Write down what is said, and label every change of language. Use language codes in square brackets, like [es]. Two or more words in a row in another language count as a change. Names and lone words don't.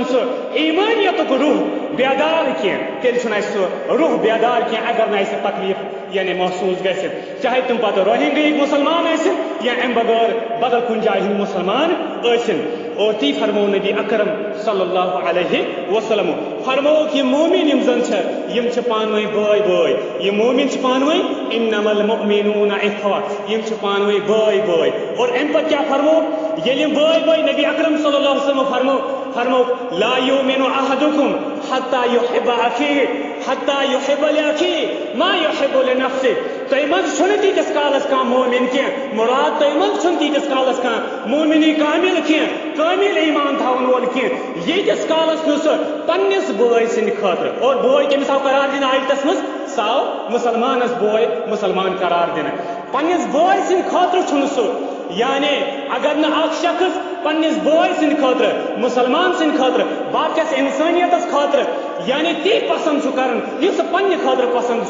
[ks] سُہ ایٖمٲنیتُک روح بیدار کینٛہہ تیٚلہِ چھُنہٕ اَسہِ سُہ روح بیدار کینٛہہ اگر نہٕ اَسہِ تکلیف یعنی محسوٗس گژھِ چاہے تِم پتہٕ روہنگیِک مسلمان ٲسِن یا اَمہِ بغٲر بدل کُنہِ جایہِ ہٕنٛدۍ مسلمان ٲسِن اور تی فرمو نبی اکرم [ar] صلی اللہ علیہ وسلم [ks] فرمو کہ مومن یم زن یم پانوئی بٲے بٲے یہ مومن پانوئی [ar] انما المؤمنون اخوہ [ks] یم پانوئی بٲے بٲے اور ام پتہ کیا فرمو ییٚلہِ یم بٲے بٲے نبی اکرم [ar] صلی اللہ علیہ وسلم [ks] فرمو [ar] لا یؤمن احدکم حتی یحب لأخیہ ما یحب لنفسہ [ks] تۄہہِ منٛز چھُنہٕ تیٖتِس کالس کانٛہہ مومن کینٛہہ مراد تۄہہِ منٛز چھُنہٕ تیٖتِس کالس کانٛہہ مومنی کامل کینٛہہ کامل ایمان تھاون وول کینٛہہ ییٖتِس کالس نہٕ سُہ پننِس بٲے سٕنٛدِ خٲطرٕ اور بٲے کٔمِس آو قرار دِنہٕ آیتس منٛز سُہ آو مسلمانس بٲے مسلمان قرار دِنہٕ پننِس بٲے سٕنٛدِ خٲطرٕ چھُنہٕ سُہ یعنی اگر نہٕ اکھ شخص پننِس بٲے سٕنٛدِ خٲطرٕ مسلمان سٕنٛدِ خٲطرٕ باقیس انسٲنیتس خٲطرٕ یعنی تی پسند چھُ کران یہِ سُہ پننہِ خٲطرٕ پسند